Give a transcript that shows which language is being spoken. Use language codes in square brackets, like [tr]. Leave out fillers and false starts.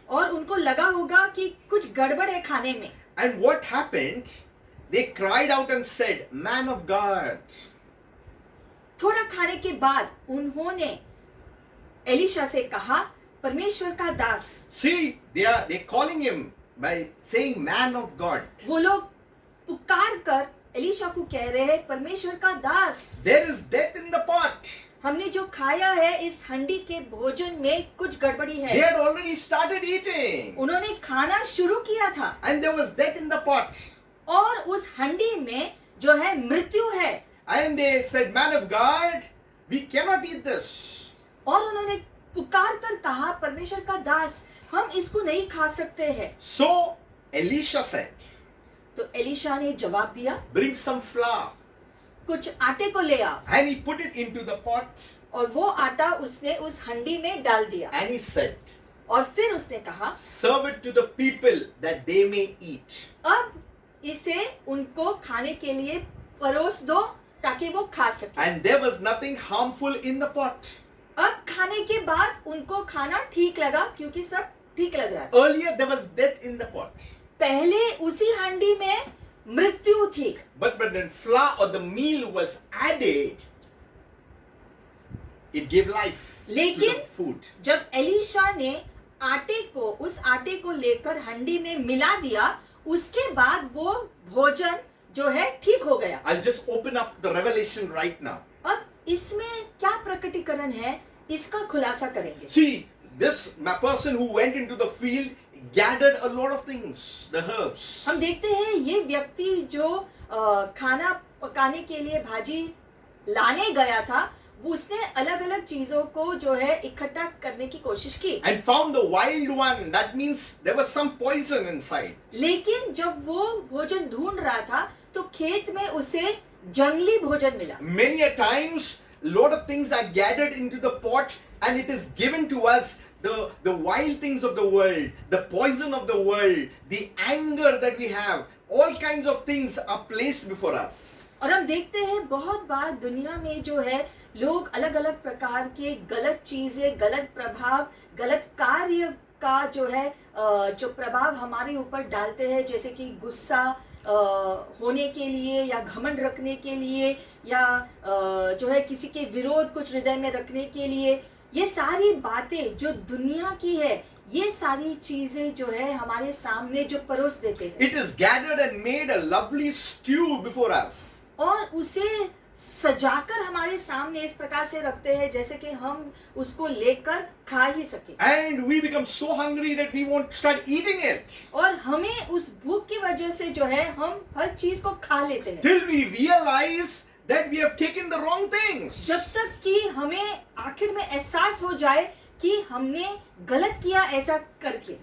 [hi] और उनको लगा होगा कि कुछ गड़बड़ है खाने में। [en] And what happened? They cried out and said, "Man of God." [hi] थोड़ा खाने के बाद उन्होंने एलिशा से कहा, परमेश्वर का दास। [en] See, they're calling him by saying, "Man of God." [hi] वो लोग पुकार कर एलिशा को कह रहे हैं, परमेश्वर का दास, [en] There is death in the pot. [hi] हमने जो खाया है इस हंडी के भोजन में कुछ गड़बड़ी [en] They [hi] है। [en] had already started eating, [hi] उन्होंने खाना शुरू किया था [en] and there was death in the pot. [hi] और उस हंडी में जो है मृत्यु है, [en] And they said, "Man of God, we cannot eat this." [hi] और उन्होंने पुकार कर कहा, परमेश्वर का दास, हम इसको नहीं खा सकते हैं। [en] So Elisha said, [hi] तो एलिशा ने जवाब दिया, [en] "Bring some flour." [hi] कुछ आटे को ले आओ, [en] And he put it into the pot, [hi] और वो आटा उसने उस हंडी में डाल दिया, [en] and he said, [hi] और फिर उसने कहा, [en] "Serve it to the people that they may eat." [hi] अब इसे उनको खाने के लिए परोस दो ताकि वो खा सके। [en] And there was nothing harmful in the pot. [hi] अब खाने के बाद उनको खाना ठीक लगा क्योंकि सब ठीक लग रहा था। [en] Earlier there was death in the pot. [hi] पहले उसी हंडी में मृत्यु थी, [en] But when flour or the meal was added, it gave life to the [hi] लेकिन [en] food. [hi] जब एलिशा ने उस आटे को लेकर हंडी में मिला दिया, उसके बाद वो भोजन जो है ठीक हो गया। [en] I'll just open up the revelation right now. [hi] अब इसमें क्या प्रकटीकरण है, इसका खुलासा करेंगे। [en] See, this person who went into the field gathered a lot of things, the herbs. [hi] हम देखते हैं ये व्यक्ति जो खाना पकाने के लिए भाजी लाने गया था, वो उसने अलग अलग चीजों को जो है इकट्ठा करने की कोशिश की, [en] And found the wild one. That means there was some poison inside. [hi] लेकिन जब वो भोजन ढूंढ रहा था तो खेत में उसे जंगली भोजन मिला। [en] Many a times, lot of things are gathered into the pot, and it is given to us the wild things of the world, the poison of the world, the anger that we have. All kinds of things are placed before us. [hi] और हम देखते हैं बहुत बार दुनिया में जो है लोग अलग अलग प्रकार के गलत चीजें, गलत प्रभाव, गलत कार्य का जो है जो प्रभाव हमारे ऊपर डालते हैं, जैसे कि गुस्सा होने के लिए या घमंड रखने के लिए या जो है किसी के विरोध कुछ हृदय में रखने के लिए, ये सारी बातें जो दुनिया की है, ये सारी चीजें जो है हमारे सामने जो परोस देते हैं [en] It is gathered and made a lovely stew before us. [hi] और उसे सजाकर हमारे सामने इस प्रकार से रखते हैं जैसे कि हम उसको लेकर खा ही सके, [en] And we become so hungry that we won't start eating it. [hi] और हमें उस भूख की वजह से जो है हम हर चीज को खा लेते हैं, [en] Till we realize that we have taken the wrong things. [hi] जब तक कि हमें आखिर में एहसास हो जाए कि हमने गलत किया ऐसा करके।